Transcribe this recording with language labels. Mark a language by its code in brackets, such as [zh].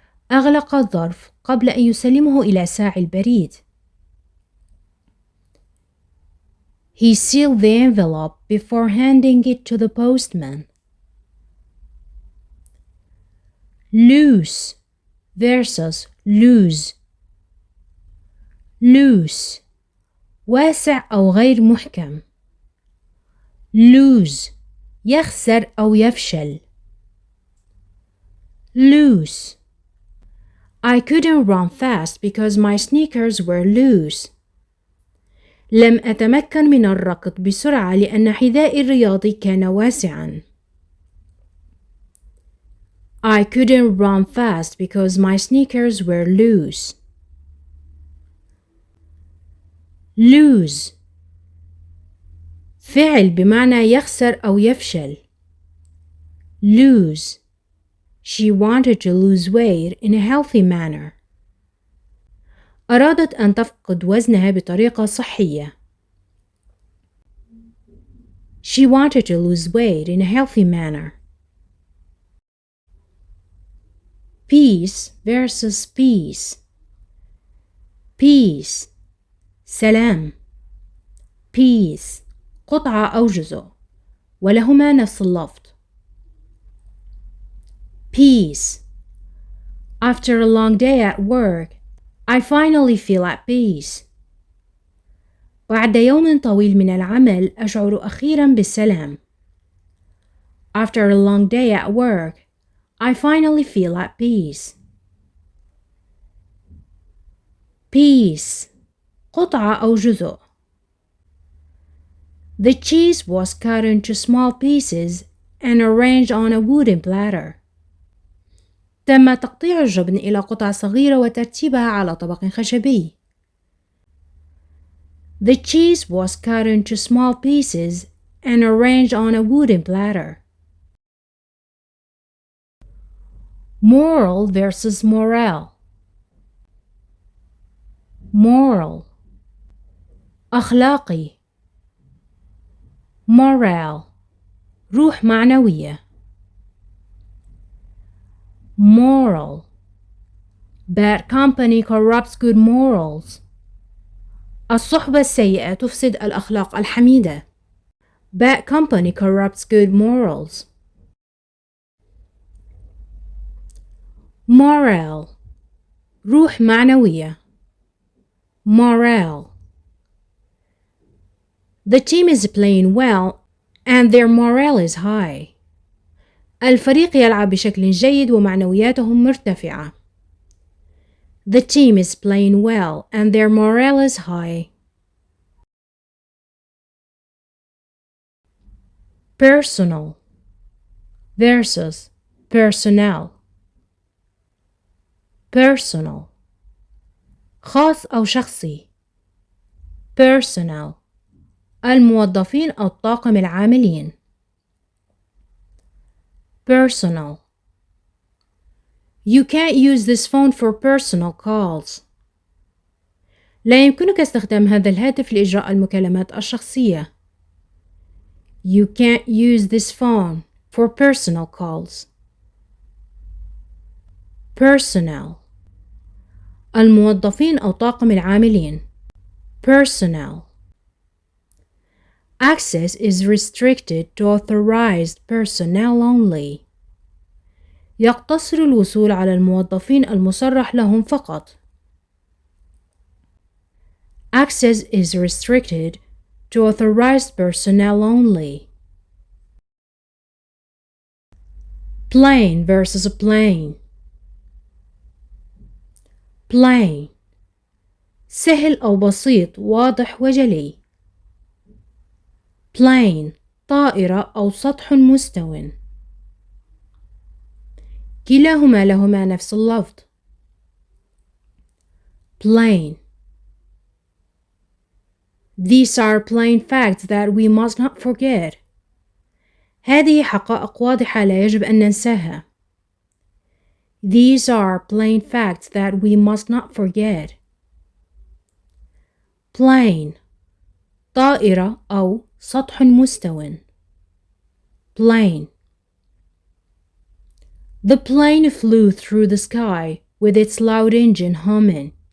[ar] أغلق الظرف قبل أن يسلمه إلى ساعي البريد. [en] He sealed the envelope before handing it to the postman. Loose versus loose. [ar] loose واسع أو غير محكم. lose يخسر أو يفشل. [en] loose. I couldn't run fast because my sneakers were loose. [ar] لم أتمكن من الركض بسرعة لأن حذائي الرياضي كان واسعاً. [en] I couldn't run fast because my sneakers were loose. [ar] lose فعل بمعنى يخسر أو يفشل. [en] lose. She wanted to lose weight in a healthy manner. [ar] أرادت أن تفقد وزنها بطريقة صحية. [en] She wanted to lose weight in a healthy manner. Peace versus peace. Peace [ar] سلام. Peace قطعة أو جزء ولهما نفس اللفظ. [en] Peace. After a long day at work, I finally feel at peace. [ar] بعد يوم طويل من العمل أشعر أخيرا بالسلام. [en] After a long day at work, I finally feel at peace. [ar] Piece قطعة أو جزء. [en] The cheese was cut into small pieces and arranged on a wooden platter. [ar] تم تقطيع الجبن إلى قطع صغيرة وترتيبها على طبق خشبي. [en] The cheese was cut into small pieces and arranged on a wooden platter. Moral versus morale. [ar] Moral أخلاقي. Morale روح معنوية. [en] Moral. Bad company corrupts good morals. [ar] الصحبة السيئة تفسد الأخلاق الحميدة. [en] Bad company corrupts good morals. [ar] Morale روح معنوية. [en] Morale. The team is playing well and their morale is high. [ar] الفريق يلعب بشكل جيد ومعنوياتهم مرتفعة. [en] The team is playing well and their morale is high. Personal versus personnel. [ar] Personal خاص أو شخصي. Personnel الموظفين أو الطاقم العاملين. [en] Personal. You can't use this phone for personal calls. [ar] لا يمكنك استخدام هذا الهاتف لإجراء المكالمات الشخصية. [en] You can't use this phone for personal calls. [ar] Personnel الموظفين أو طاقم العاملين. [en] Personnel. Access is restricted to authorized personnel only. [ar] يقتصر الوصول على الموظفين المصرح لهم فقط. [en] Access is restricted to authorized personnel only. Plain versus a plain. [ar] Plain سهل أو بسيط واضح وجلي. Plain طائرة أو سطح مستو. كلاهما لهما نفس اللفظ. [en] Plain. These are plain facts that we must not forget. [ar] هذه حقائق واضحة لا يجب أن ننساها. [en] These are plain facts that we must not forget. [ar] Plain طائرة أو سطح مستو. [en] Plain. The plane flew through the sky with its loud engine humming.